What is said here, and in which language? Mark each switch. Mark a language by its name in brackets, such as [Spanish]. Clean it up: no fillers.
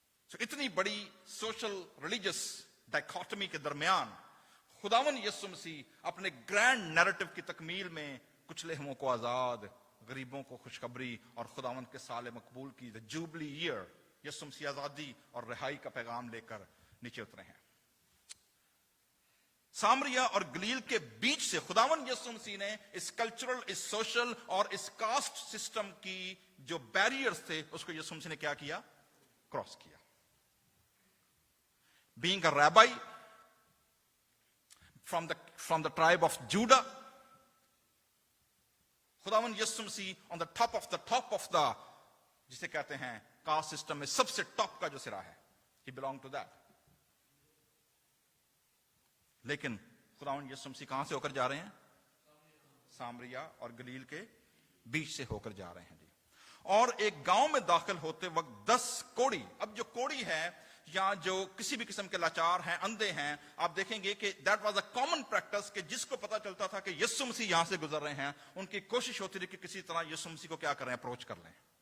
[Urdu] اتنی بڑی social religious ڈائکوٹمی کے درمیان خداوند یسوع مسیح اپنے گرینڈ نیریٹو کی تکمیل میں کچلے ہوں کو آزاد, غریبوں کو خوشخبری اور خداوند کے سال مقبول کی the جوبلی ایئر, یسوع مسیح آزادی اور رہائی کا پیغام لے کر نیچے اترے ہیں. سامریا اور گلیل کے بیچ سے خداوند یسوع مسیح نے اس کلچرل, اس سوشل اور اس کاسٹ سسٹم کی جو بیریئرز تھے اس کو یسوع مسیح نے کیا کیا, کراس کیا. [English] Being a rabbi from the tribe of Judah, خداوند یسوع مسیح on the top of the [Urdu] جسے کہتے ہیں کاسٹ سسٹم میں سب سے ٹاپ کا جو سرا ہے, [English] he belonged to that. [Urdu] لیکن خداوند یسوع مسیح کہاں سے ہو کر جا رہے ہیں؟ سامریا اور گلیل کے بیچ سے ہو کر جا رہے ہیں جی. اور ایک گاؤں میں داخل ہوتے وقت 10 کوڑی, اب جو کوڑی ہے یا جو کسی بھی قسم کے لاچار ہیں, اندھے ہیں, آپ دیکھیں گے کہ [English] that was a common practice [Urdu] کہ جس کو پتا چلتا تھا کہ یسوع مسیح یہاں سے گزر رہے ہیں, ان کی کوشش ہوتی رہی کہ کسی طرح یسوع مسیح کو کیا کریں, اپروچ کر لیں.